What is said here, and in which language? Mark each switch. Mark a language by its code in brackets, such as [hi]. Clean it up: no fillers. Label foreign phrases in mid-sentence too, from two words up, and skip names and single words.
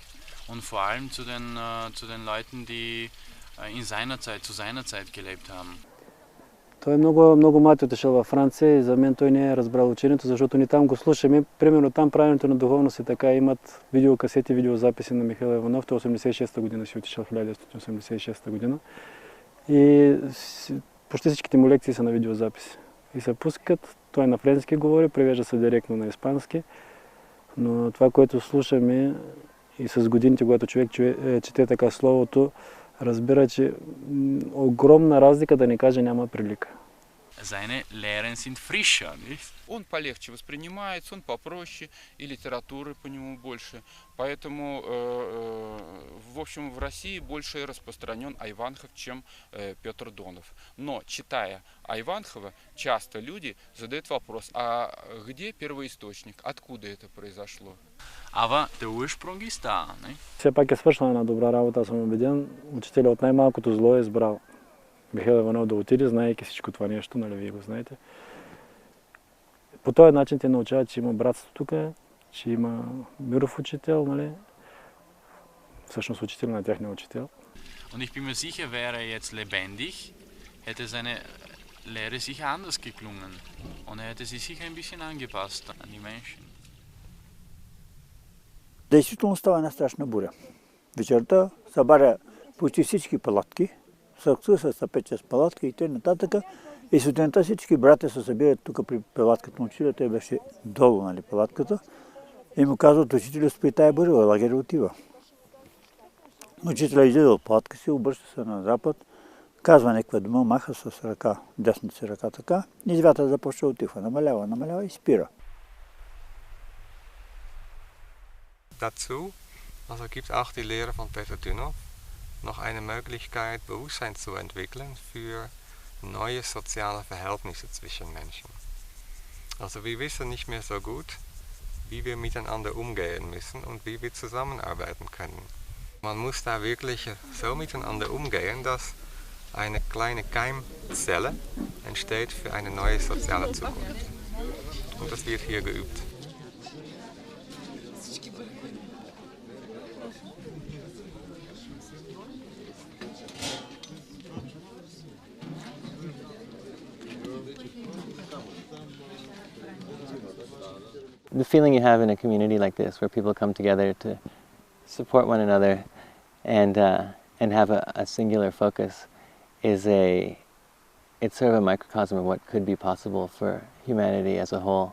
[de] Und vor allem zu den Leuten, die zu seiner Zeit gelebt haben. [bg] Той много млад отишъл във Франция и за мен той не е разбрал учението, защото ни там го слушаме. Примерно там правенето на духовност е така, имат видеокасети, видеозаписи на Михаил Иванов. Той 86-та година си отишъл, 1986 година. И почти всичките му лекции са на видеозаписи. И се пускат, той на френски говори, превежда се директно на испански. Но това, което слушаме и с годините, когато човек чете така словото, разбира, че огромна разлика, да не кажа, няма прилика. [de] Seine Lehren sind frischer, nicht? [ru] Он полегче воспринимается, он попроще, и литературы по нему больше. Поэтому, в общем, в России больше распространен Айванхов, чем Петр Донов. Но, читая Айванхова, часто люди задают вопрос, а где первоисточник, откуда это произошло? [de] Aber der Ursprung ist da, ne? [bg] Все пак е свършила една добра работа, аз съм убеден. Учителя от най-малкото зло е избрал Михаил Иванов да отиде, знаейки всичко това нещо, нали вие го знаете. По този начин те научават, че има братство тук, че има миров учител, нали? Всъщност учител на тяхния учител. [de] Und ich bin mir sicher, wäre er jetzt lebendig, hätte seine Lehre sicher anders geklungen. Und er hätte sich sicher ein bisschen angepasst an die Menschen. [bg] Действително става една страшна буря. Вечерта събаря почти всички палатки, са 5-6 палатки и т.н. И сутринта всички братя се събират тук при палатката на учителя. Той беше долу, нали, палатката. И му казват, учителя спи тая буря, лагеря отива. Учителя излиза от палатка си, обръща се на запад, казва някаква дума, маха с ръка, десната си ръка така, и звята започва отива. Намалява и спира. [de] Dazu also gibt auch die Lehre von Peter Dünhoff noch eine Möglichkeit, Bewusstsein zu entwickeln für neue soziale Verhältnisse zwischen Menschen. Also wir wissen nicht mehr so gut, wie wir miteinander umgehen müssen und wie wir zusammenarbeiten können. Man muss da wirklich so miteinander umgehen, dass eine kleine Keimzelle entsteht für eine neue soziale Zukunft. Und das wird hier geübt. [en] The feeling you have in a community like this, where people come together to support one another and have a singular focus, it's sort of a microcosm of what could be possible for humanity as a whole.